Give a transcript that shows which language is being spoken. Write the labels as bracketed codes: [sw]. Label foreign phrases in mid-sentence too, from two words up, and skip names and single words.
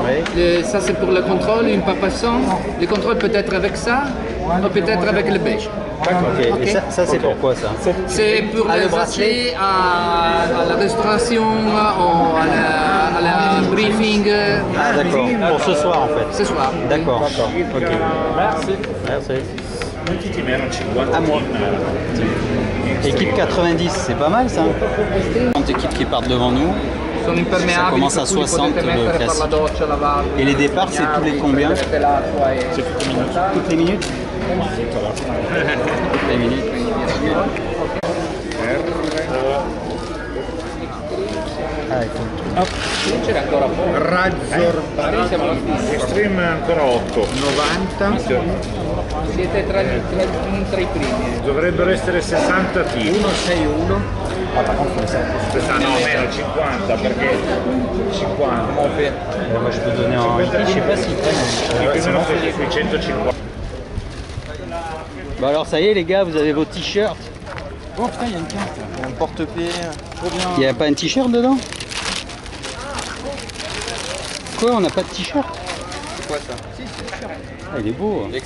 [fr] Ça c'est pour le contrôle, une par personne. Le contrôle peut être avec ça ou peut-être avec le beige. Ok, Ok. et ça c'est pourquoi ça? C'est pour Ah, le les bracelet. acheter à la restauration, à la briefing Ah d'accord, pour ce soir en fait. ce soir. D'accord, ok. Merci. Merci. [it] Quanti team erano? 50 [fr] À moi. Équipe 90, c'est pas mal ça. 30 équipes qui partent devant nous. [it] Sono impermeabili, [fr] Ça commence à [it] per cui li 60 potete [fr] le [it] mettere per la [fr] classique. [it] doccia, lavarli. [fr] Et les départs, c'est tous les combien? [it] Mettete l'acqua e... [fr] Toutes les minutes? Toutes les minutes. [it] Ce n'è ancora poco. Razor Siamo alla fine. Extreme ancora 8. 90. Siete tra i primi. Dovrebbero essere 60 T. 161. No, meno 50 perché 50. [fr] Moi je peux donner en. Je sais pas s'ils prennent. [it] Più o meno sui 150. [fr] Bon alors ça y est les gars, vous avez vos t-shirts. Oh putain, il y a une carte. Il y a un porte-pied. Trop bien. Il n'y a pas un t-shirt dedans? Quoi, on n'a pas de t-shirt? C'est quoi ça? Si, c'est le t-shirt. Ah, il est beau. Hein.